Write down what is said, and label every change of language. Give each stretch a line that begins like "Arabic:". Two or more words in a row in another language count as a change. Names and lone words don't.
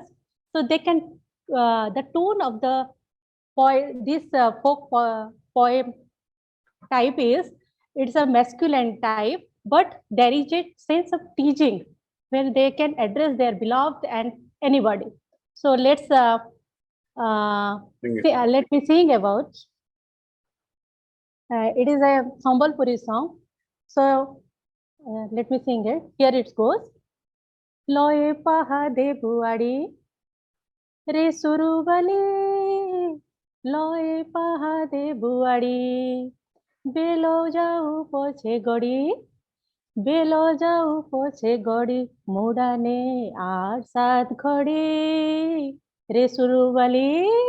English: So they can, the tone of the this folk poem type is, it's a masculine type, but there is a sense of teasing where they can address their beloved and anybody. So let's let me sing about. It is a Sambalpuri song. So let me sing it. Here it goes.
Sambalpuri: ଲୋୟେ ପାହା ଦେ ବୁଆଡ଼ି ରେ ସୁରୁବାଲି. ଲୋୟେ ପାହା ଦେ ବୁଆଡ଼ି ବେଲୋ ଯାଉ ପୋଛେ ଗୋଡ଼ି. ବେଲୋ ଯାଉ ପୋଛେ ଗୋଡ଼ି ମୁଡ଼ାନେ ଆର ସାତ ଖୋଡ଼ି ରେ ସୁରୁବାଲି.